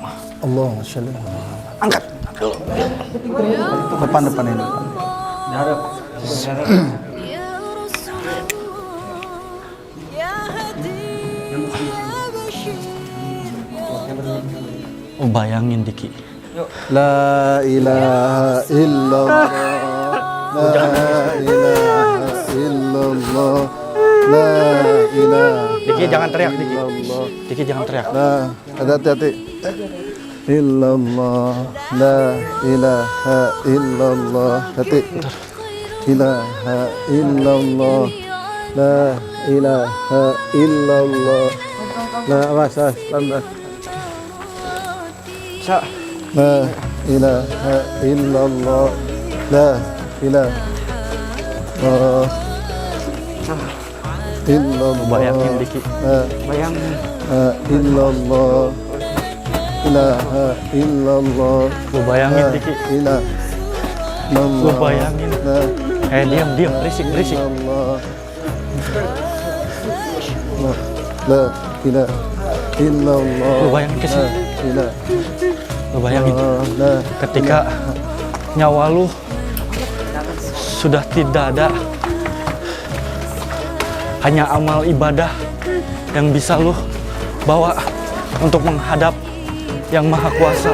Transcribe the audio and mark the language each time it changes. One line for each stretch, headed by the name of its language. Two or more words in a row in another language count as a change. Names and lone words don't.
Arabic: اللهم صل على محمد.
Indonesian: Angkat dulu. Depan ini. Diharap. Oh, bayangin Diki.
Arabic: لا إله إلا الله. لا إله إلا الله. لا إله.
Indonesian: Diki jangan teriak Diki.
Arabic: illallah.
Indonesian: Diki jangan teriak. Nah, hati-hati.
Arabic: Illallah. لا إله إلا الله. Hati. إله إلا الله. لا إله إلا الله.
Indonesian: La awas, pelan-pelan.
Arabic: لا إله إلا الله. لا إله إلا الله.
Indonesian: Bayangin Diki.
Arabic: Bayangin. إلا الله. إله إلا الله.
Indonesian: Lu bayangin Diki.
Arabic: Ilaha.
Indonesian: Lu bayangin. Diam, berisik.
Arabic: Allah. لا إله إلا الله.
Indonesian: Lu bayangin ke sini.
Arabic: La
Indonesian: Lu bayangin
Arabic: ilaha.
Indonesian: ketika nyawa lu sudah tidak ada, hanya amal ibadah yang bisa lu bawa untuk menghadap yang maha kuasa.